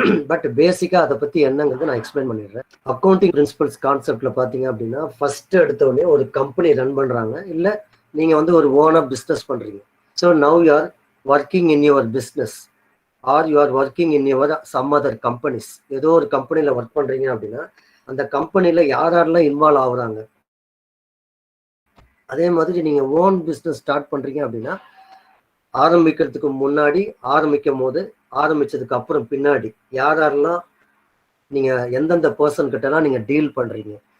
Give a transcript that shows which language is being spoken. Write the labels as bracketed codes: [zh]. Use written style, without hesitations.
[ta] But பேசிக்கா அதை பத்தி என்னங்கிறது நான் எக்ஸ்பிளைன் பண்ணிடுறேன். அக்கௌண்டிங் பிரின்சிபல்ஸ் கான்செப்ட்ல பாத்தீங்க அப்படின்னா ஃபர்ஸ்ட் எடுத்த உடனே ஒரு கம்பெனி ரன் பண்றாங்க, இல்ல நீங்க வந்து ஒரு ஓனா பிசினஸ் பண்றீங்க. [en] So now you are working in your business or you are working in your some other companies. [ta] ஏதோ ஒரு கம்பெனில ஒர்க் பண்றீங்க அப்படின்னா அந்த கம்பெனில யாரெல்லாம் இன்வால்வ் ஆகுறாங்க. அதே மாதிரி நீங்க ஓன் பிஸ்னஸ் ஸ்டார்ட் பண்றீங்க அப்படின்னா ஆரம்பிக்கிறதுக்கு முன்னாடி, ஆரம்பிக்கும் போது, ஆரம்பிச்சதுக்கு அப்புறம் பின்னாடி யாரெல்லாம் நீங்க எந்தெந்த பர்சன் கிட்டலாம் நீங்க டீல் பண்றீங்க.